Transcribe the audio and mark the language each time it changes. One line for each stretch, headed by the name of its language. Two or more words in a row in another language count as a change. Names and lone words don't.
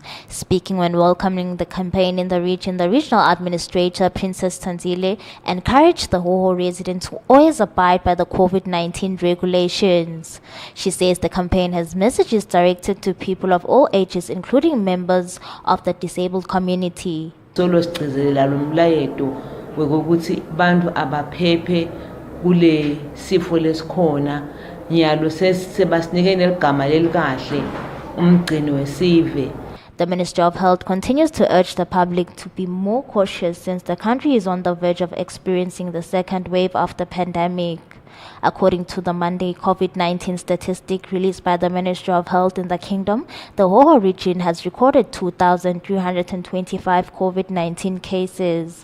English: Speaking when welcoming the campaign in the region, the regional administrator, Princess Tanzile, encouraged the Hoho residents to always abide by the COVID-19 regulations. She says the campaign has messages directed to people of all ages, including members of the disabled community.
Swati: Ukuthi bantu abaphephe kule sifo lesikhona nyalo sebasinike neligama lelikahle Mgciniwe Sive.
English: The Ministry of Health continues to urge the public to be more cautious since the country is on the verge of experiencing the second wave of the pandemic. According to the Monday COVID-19 statistic released by the Ministry of Health in the Kingdom, the Hoho region has recorded 2,325 COVID-19 cases.